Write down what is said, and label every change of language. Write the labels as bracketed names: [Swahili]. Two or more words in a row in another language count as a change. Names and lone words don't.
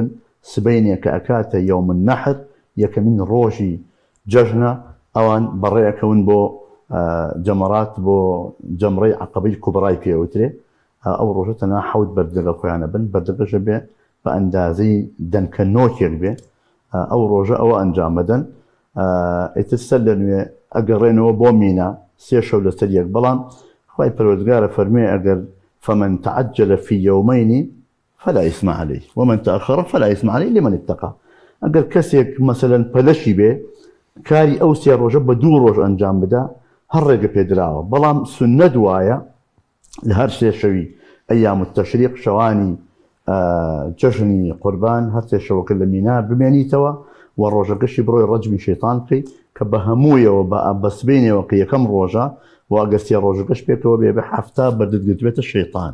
[Central Kurdish] سبەینێک کە ئەکاتە [Arabic] یەوم النەحر [Central Kurdish] یەکەمین ڕۆژی جەژنە، ئەوان بەڕێەکەون بۆ جەمەرات بۆ جەمڕەی عەقەبەی کوبڕای پێوترێ. ئەو ڕۆژە تەنها 7 بەردەگە خۆیانە بن، بەردەگەشە بێ بە ئەندازەی دەنکە نۆکێک بێ. ئەو ڕۆژە ئەوە ئەنجام بدەن. ئیتر سەر لە نوێ ئەگەڕێنەوە بۆ مینا 3 شەو لەسەر یەک. بەڵام خوای پەروەردگارە فەرمێ ئەگەر [Arabic] فمن تعجل في يومين فلا إثم عليه ومن تأخر فلا إثم عليه لمن اتقى. [Central Kurdish] ئەگەر کەسێک مەسەلەن پەلەشی بێ کاری ئەو 3 ڕۆژە بە 2 ڕۆژ ئەنجام بدا هەر ڕێگە پێدراوە. بەڵام سنەت وایە لە هەر 3 شەوی [Arabic] ئەیام التەشریق [Central Kurdish] شەوانی جەژنی قوربان هەر 3 شەوەکە لە مینا بمێنیتەوە و ڕۆژەکەشی بڕۆی ڕەجمی شەیطان بکەیت کە بە هەموویەوە بە سبەینەوە کە یەکەم ڕۆژە و ئەگەر 3 ڕۆژەکەش پێکەوە بێ بە 7 بەردەستگرتوێتە شەیطان